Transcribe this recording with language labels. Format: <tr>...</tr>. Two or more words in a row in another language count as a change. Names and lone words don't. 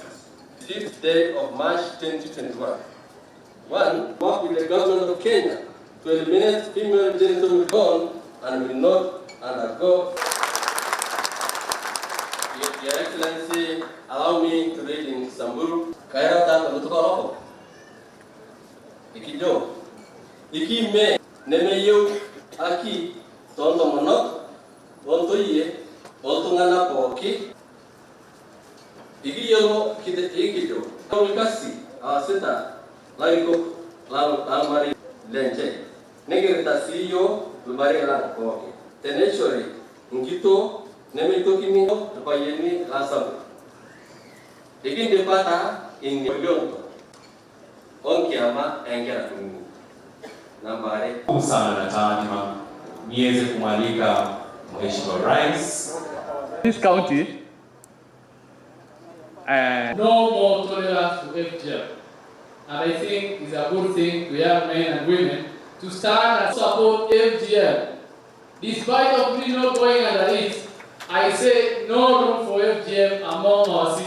<en>5th day of March 2021. One, work with the government of Kenya to eliminate female genital mutilation and will not undergo. Your Excellency, allow me to read in Samburu.</en> <saq>Kaira tata lutuka loko. Ikijo. Ikime nemeyieu aki toontomonok, ontoyie, oltung'anak pooki. Ikiyiolo ikijo orkasi aasita larikok lalmarei lenche. Nikirita sii iyiok ilmarei lang pooki. Teneshori nkitoo nemeitokini irpayiani laasabu. Ikindipata ing'olionto onkiama enkera kunini.</saq> <sw>Namba 2. Sana na taadhima niweze kumwalika Mheshimiwa Rais.</sw> <en>This county, no more tolerance to FGM. And I think it's a good thing to young men and women to stand and support FGM. Despite of me not going under it, I say no room for FGM among our sisters.</en>